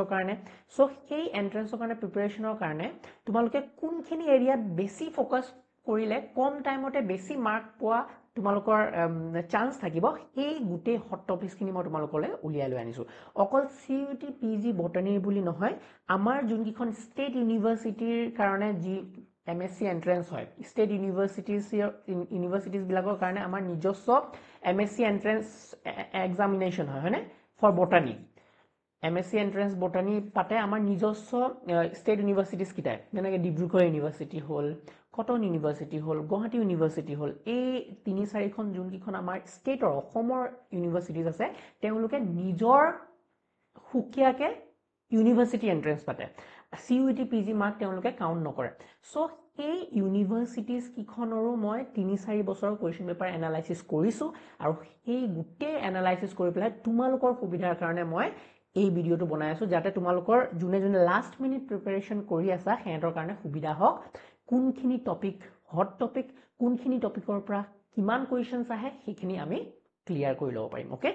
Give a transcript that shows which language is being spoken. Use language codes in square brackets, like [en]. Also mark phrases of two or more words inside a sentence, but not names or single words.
[as] কাৰণে সো সেই এন্ট্ৰেন্সৰ কাৰণে প্ৰিপাৰেচনৰ কাৰণে তোমালোকে কোনখিনি এৰিয়াত বেছি ফোকাস কৰিলে কম টাইমতে বেছি মাৰ্ক পোৱা তোমালোকৰ চান্স থাকিব এই গুটে হট টপিকসখিনি মই তোমালোকলে উলিয়াই লৈ আনিছো অকল CUET PG বটানিৰ বুলি নহয় আমাৰ যোনকিখন ষ্টেট ইউনিভাৰ্সিটিৰ কাৰণে যি [en] MSc entrance [as] hoy [en] state universities [as] বিলাকৰ কাৰণে আমাৰ নিজস্ব [en] MSc entrance examination [as] hoy hone for botany [en] MSc entrance botany [as] পাতে আমাৰ নিজস্ব [en] state universities [as] কিটাই যেনেকৈ Dibrugarh university hol Cotton university hol Guwahati university hol ei 3-4 khon junki khon amar state or ohomor universities আছে তেওঁলোকে নিজৰ hukiake [en] university entrance [as] pate CUET PG mark teuluke count nokore so এই ইউনিভাৰ্সিটিজ কিখনৰো মই 3-4 বছৰৰ [en] question paper analysis [as] কৰিছো আৰু এই গুটে এনালাইসিস কৰি পেলাই তোমালোকৰ সুবিধাৰ কাৰণে মই এই ভিডিওটো বনাই আছো যাতে তোমালোকৰ জুনে জুনে [en] last minute preparation [as] কৰি আছা হেতৰ কাৰণে সুবিধা হওক কোনখিনি টপিক [en] hot topic [as] কোনখিনি টপিকৰ পৰা কিমান কোৱেশ্চনস আহে সেইখিনি আমি ক্লিয়াৰ কৰি লব পাৰিম ওকে